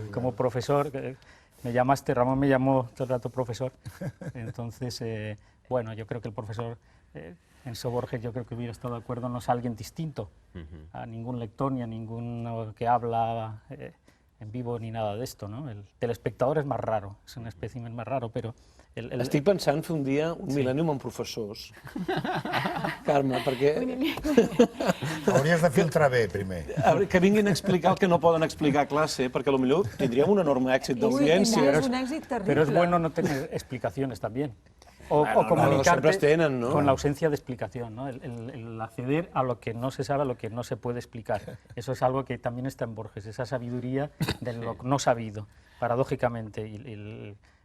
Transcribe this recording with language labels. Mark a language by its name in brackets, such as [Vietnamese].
[Spanish] Como profesor, me llamaste, Ramón me llamó todo el rato profesor. Entonces, bueno, yo creo que el profesor, Enzo Borges, yo creo que hubiera estado de acuerdo, no es alguien distinto a ningún lector ni a ninguno que habla en vivo ni nada de esto, ¿no? El telespectador es más raro, es un espécimen más raro, pero... [Catalan] Estic pensant fer un dia un mil·lennium amb professors. Carme, perquè... Hauries de filtrar bé, primer. Que vinguin a explicar el que no poden explicar a clase, perquè potser tindríem un enorme èxit d'audiència. És un èxit terrible. [Spanish] Pero es bueno no tener explicaciones también. O Bueno, comunicarte [Catalan] tenen, ¿no? [Spanish] con la ausencia de explicación, ¿no? El acceder a lo que no se sabe, a lo que no se puede explicar. Eso es algo que también está en Borges, esa sabiduría de lo no sabido, paradójicamente.